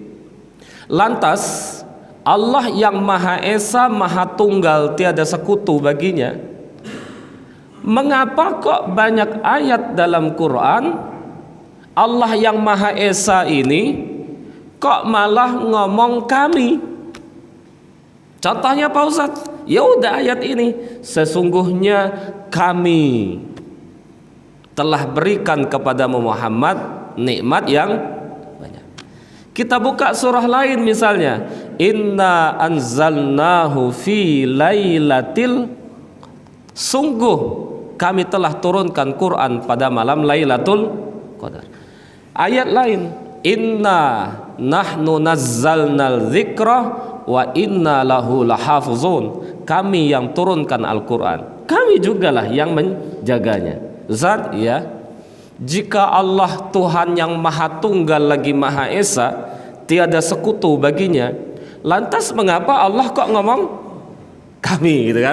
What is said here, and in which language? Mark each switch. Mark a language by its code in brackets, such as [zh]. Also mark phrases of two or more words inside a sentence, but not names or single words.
[id] Lantas Allah yang Maha Esa, Maha Tunggal, tiada sekutu baginya, mengapa kok banyak ayat dalam Quran Allah yang Maha Esa ini kok malah ngomong kami? Contohnya Pak Ustadz, ya udah ayat ini, sesungguhnya kami telah berikan kepadamu Muhammad nikmat yang banyak. Kita buka surah lain misalnya, [ar] إنا أنزلناه في ليلة, [id] sungguh kami telah turunkan Quran pada malam Lailatul Qadar. Ayat lain, [ar] إنا نحن نزلنا الذكر وإنا له لحافظون, [id] kami yang turunkan Al-Quran, kami jugalah yang menjaganya. Zat, ya, jika Allah Tuhan yang Maha Tunggal lagi Maha Esa, tiada sekutu baginya, lantas mengapa Allah kok ngomong kami, gitu kan?